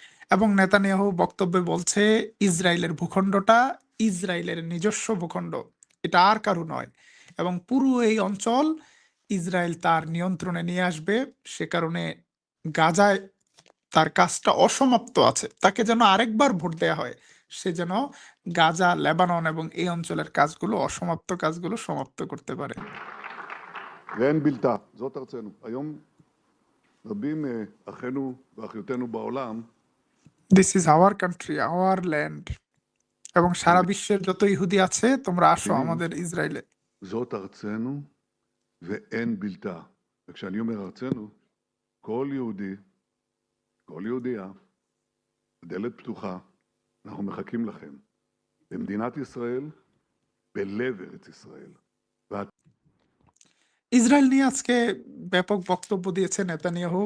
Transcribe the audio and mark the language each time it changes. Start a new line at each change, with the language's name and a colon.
Bangla: এবং নেতানিয়াহু বক্তব্যে বলছে, ইসরায়েলের ভূখণ্ডটা ইসরায়েলের নিজস্ব ভূখণ্ড, এটা আর কারো নয়, এবং পুরো এই অঞ্চল ইসরায়েল তার নিয়ন্ত্রণে নিয়ে আসবে। সে কারণে গাজায় তার কাজটা অসমাপ্ত আছে, তাকে যেন আরেকবার ভোট দেয়া হয়, সে যেন গাজা, লেবানন এবং এই অঞ্চলের কাজগুলো, অসমাপ্ত কাজগুলো সমাপ্ত করতে পারে।
Hebrew: ואין בלתה, זאת ארצנו. היום רבים אחינו ואחיותינו בעולם
English: This is our country, our land.
Bangla: এবং সারা বিশ্বের যত ইহুদি আছে, তোমরা আসো আমাদের ইসরায়েলে।
Hebrew: זאת ארצנו ואין בלתה. וכשאני אומר ארצנו, כל יהודי, כל יהודייה, הדלת פתוחה, אנחנו מחכים לכם. במדינת ישראל, בלב ארץ ישראל.
Bangla: ইসরায়েল নিয়ে আজকে ব্যাপক বক্তব্য দিয়েছে নেতানিয়াহু।